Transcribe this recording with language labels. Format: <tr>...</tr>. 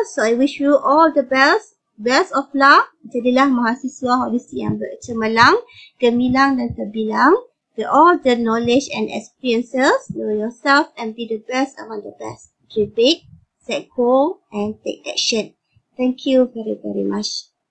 <en>So I wish you all the best of luck.</en> <ms>Jadilah mahasiswa holistik yang bercemerlang, gemilang dan terbilang.</ms> <en>With all the knowledge and experiences, know yourself and be the best among the best. Dream big, set goal and take action. Thank you very, very much.</en>